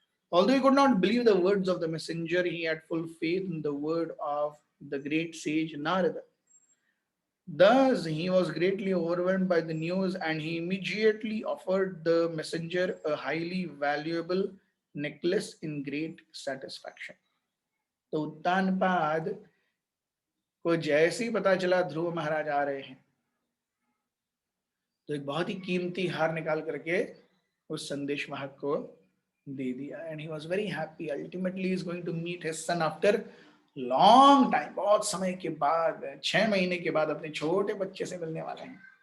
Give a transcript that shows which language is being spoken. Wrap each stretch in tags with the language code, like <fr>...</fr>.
<en>Although he could not believe the words of the messenger, he had full faith in the word of the great sage Narada. Thus he was greatly overwhelmed by the news, and he immediately offered the messenger a highly valuable necklace in great satisfaction.</en> <hi>तो उत्तानपाद को जैसे ही पता चला ध्रुव महाराज आ रहे हैं, तो एक बहुत ही कीमती हार निकाल करके उस संदेश वाहक को दे दिया.</hi> <en>And he was very happy. Ultimately he is going to meet his son after long time.</en> <hi>बहुत समय के बाद, 6 महीने के बाद अपने छोटे बच्चे से मिलने वाले हैं.</hi>